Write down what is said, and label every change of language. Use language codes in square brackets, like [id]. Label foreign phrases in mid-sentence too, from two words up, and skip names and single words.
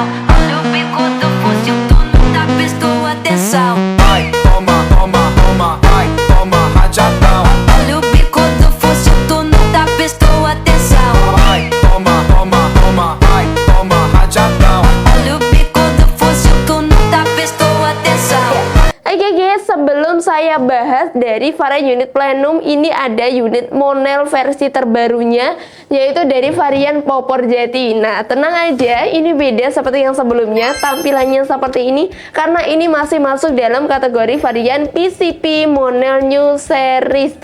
[pt] Olha o bico do fuzil, tu nunca prestou atenção. Vai, toma, toma, toma, vai, toma rajadão. Olha o bico do fuzil, tu nunca prestou atenção. Vai, toma, toma, toma, vai, toma rajadão. Olha o bico do fuzil, tu nunca prestou atenção. [id] Oke guys, sebelum saya bahas dari varian unit plenum, ini ada unit Monel versi terbarunya, yaitu dari varian Popor Jati. Nah, tenang aja, ini beda seperti yang sebelumnya, tampilannya seperti ini, karena ini masih masuk dalam kategori varian PCP Monel New Series.